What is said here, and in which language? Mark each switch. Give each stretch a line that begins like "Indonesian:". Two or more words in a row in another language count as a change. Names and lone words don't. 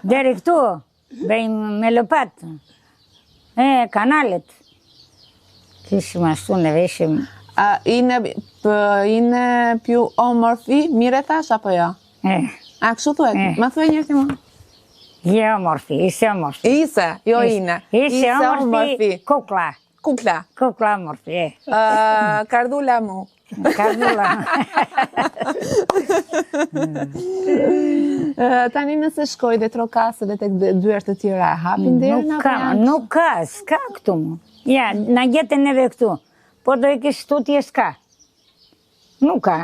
Albanian: Deri këtu, bëjmë me lopatë. Kanalet. Kishim ashtu në veshim.
Greek: Είναι πιο όμορφη,
Albanian: mire thash apo jo? A kështu thuet? Ma thuet njërë ti më?
Greek: Je omorfi, είσαι όμορφη.
Albanian: Ise, jo ine.
Greek: Είσαι όμορφη, kukla. Kukla omorfi, Καρδούλα μου. Kardula.
Albanian: Tani nëse shkoj dhe trokasë dhe të dyert të tjera, hapin derën apo janë? Nuk ka, s'ka këtu mu. Ja, na gjetën edhe këtu. Po do i kishë tutje s'ka. Nuk ka.